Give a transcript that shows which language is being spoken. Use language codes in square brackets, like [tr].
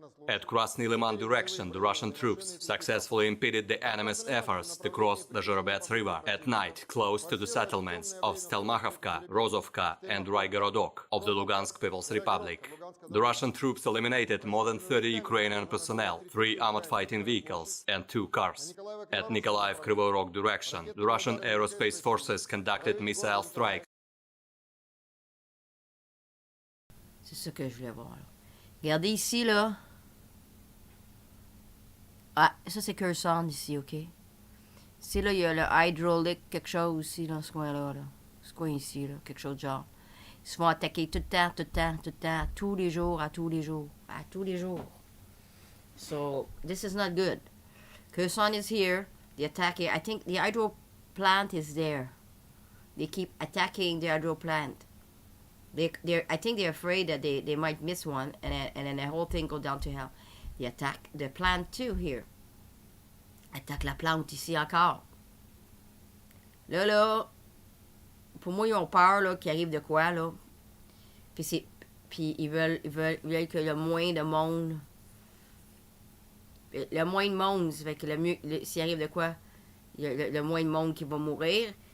[en] At Krasny Liman direction, the Russian troops successfully impeded the enemy's efforts to cross the Zhorobets River at night close to the settlements of Stelmachovka, Rozovka and Rygorodok of the Lugansk People's Republic. The Russian troops eliminated more than 30 Ukrainian personnel, 3 armored fighting vehicles and 2 cars. At Nikolaev Kryvyi Rog direction, the Russian aerospace forces conducted missile strikes. [fr] C'est ça que je voulais voir, là. Regardez ici, là. Ah, ça c'est Kherson ici, ok? Ici, là, il y a le hydraulic quelque chose ici, dans ce coin-là, là. Ce coin ici, là, quelque chose de genre. Ils se font attaquer tout le temps, tout le temps, tout le temps, tous les jours, à tous les jours, à tous les jours. [en] So, this is not good. Kherson is here. The attack, I think the hydro plant is there. They keep attacking the hydro plant. I think they're afraid that they might miss one, and then the whole thing go down to hell. They attack the plant too here. [fr] Attaque la plante ici encore. Là, pour moi, ils ont peur là, qu'il arrive de quoi, là. Puis ils veulent que le moins de monde... Le moins de monde, ça fait que le mieux... S'il arrive de quoi, le moins de monde qui va mourir.